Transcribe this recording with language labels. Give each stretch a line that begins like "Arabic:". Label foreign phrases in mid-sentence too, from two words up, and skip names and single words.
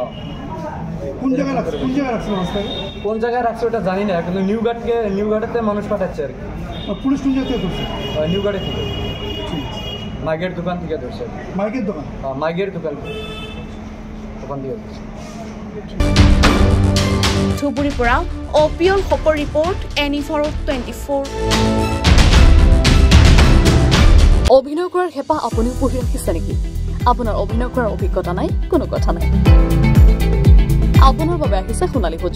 Bangla: কোন জায়গায় রাখছে? কোন জায়গায় রাখছে ওটা জানি না, কিন্তু নিউঘাটেতে মানুষ পাঠাচ্ছে আর কি। পুলিশ কোন জায়গা থেকে ধরছে? নিউঘাটে থেকে, মাইকের দোকান থেকে ধরছে। মাইকের দোকান? হ্যাঁ, মাইকের দোকান থেকে ধরছে।
Assamese: ধুবুৰীৰ পৰা অপিয়ল খবৰ ৰিপৰ্ট, NE24। অভিনয় কৰাৰ হেঁপাহ আপুনিও পঢ়ি ৰাখিছে নেকি? আপোনাৰ অভিনয় কৰাৰ অভিজ্ঞতা নাই? কোনো কথা নাই, আপোনাৰ বাবে আহিছে সোণালী সুযোগ।